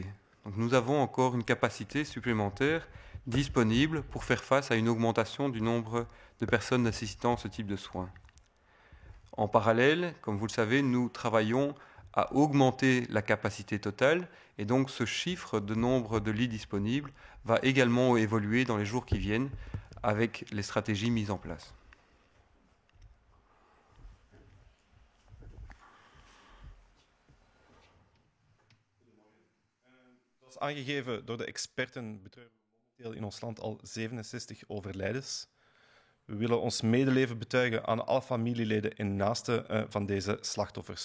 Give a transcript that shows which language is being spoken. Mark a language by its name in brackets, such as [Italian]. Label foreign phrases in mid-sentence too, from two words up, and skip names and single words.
[French] Donc, nous avons encore une capacité supplémentaire disponible pour faire face à une augmentation du nombre de personnes nécessitant ce type de soins. En parallèle, comme vous le savez, nous travaillons à augmenter la capacité totale et donc ce chiffre de nombre de lits disponibles va également évoluer dans les jours qui viennent avec les stratégies mises en place. [Dutch] Zoals aangegeven door de experten betreuren we momenteel in ons land al 67 overlijdens. We willen ons medeleven betuigen aan alle familieleden en naasten van deze slachtoffers.